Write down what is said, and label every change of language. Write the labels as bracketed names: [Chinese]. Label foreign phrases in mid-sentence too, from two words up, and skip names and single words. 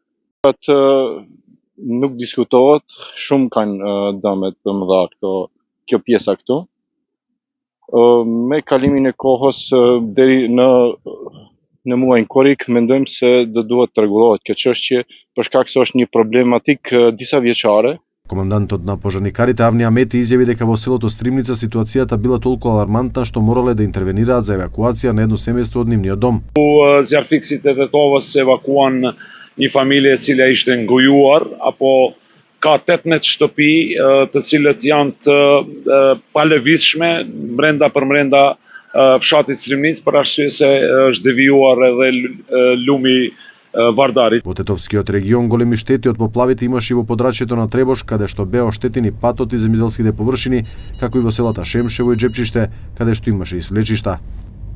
[Albanian] Nuk diskutohet, shumë kanë dëmet të mëdha kjo pjesa këtu. Me kalimin e kohës deri në muajin korrik mendojmë se do duhet të rregullohet kjo çështje për shkak se është një problematik disa vjeçare. [Macedonian] Командантот на пожарникарите Авни Амети изјави дека во селото Стримница ситуацијата била толку алармантна што морале да интервенираат за евакуација на едно семејство од нивниот дом. [Albanian] Zjarfikësit e Tetovës evakuan një familje e cila ishte ngojuar apo ka 18 shtëpi të cilët janë të palëvizshme brenda fshatit Strimnic për arsye se është devijuar edhe lumi Вардари. [Macedonian] Во Тетовскиот регион големи штети од поплавите имаше и во подрачјето на Требош, каде што беа оштетени патот и земјоделските површини, како и во селата Шемшево и Джепчиште, каде што имаше и свлечишта.